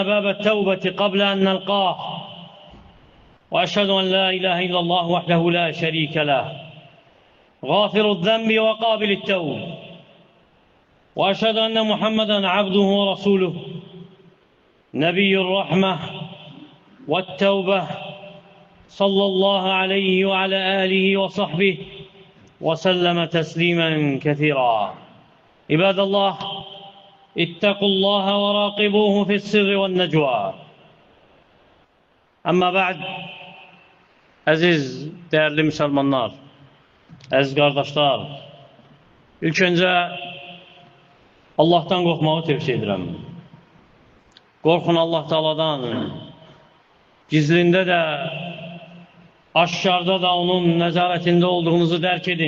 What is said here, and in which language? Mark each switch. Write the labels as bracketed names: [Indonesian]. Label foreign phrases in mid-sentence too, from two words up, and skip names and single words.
[Arabic] باب التوبة قبل أن نلقاه، وأشهد أن لا إله إلا الله وحده لا شريك له غافر الذنب وقابل التوب، وأشهد أن محمدًا عبده ورسوله نبي الرحمة والتوبة صلى الله عليه وعلى آله وصحبه وسلم تسليمًا كثيرا. عباد الله، اتقوا الله وراقبوه في السر والنجوى. أما بعد, [Azerbaijani] əziz, değerli Müslümanlar, əziz qardaşlar, ilk öncə Allah'tan qorxmağı tövsiyə edirəm. Qorxun Allah Teala'dan, gizlində də, aşkarda da onun nəzarətində olduğunuzu dərk edin.